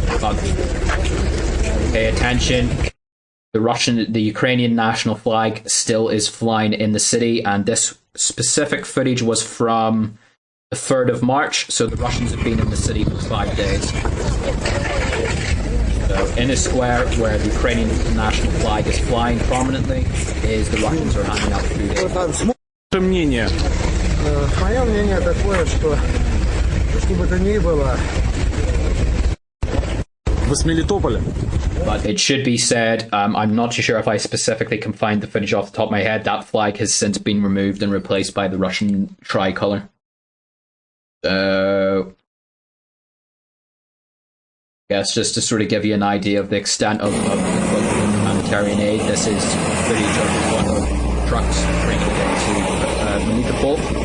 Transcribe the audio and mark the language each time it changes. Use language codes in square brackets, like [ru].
[en] But pay attention. The Ukrainian national flag still is flying in the city, and this specific footage was from the 3rd of March. So the Russians have been in the city for 5 days. So in a square where the Ukrainian national flag is flying prominently, the Russians are handing out food. [ru] Мнение. Мое мнение такое, что бы то ни было. Вы с Мелитополя? [en] But it should be said, I'm not too sure if I specifically can find the footage off the top of my head. That flag has since been removed and replaced by the Russian tricolour. So yes, just to sort of give you an idea of the extent of the humanitarian aid, this is footage of one of the trucks bringing it into Melitopol.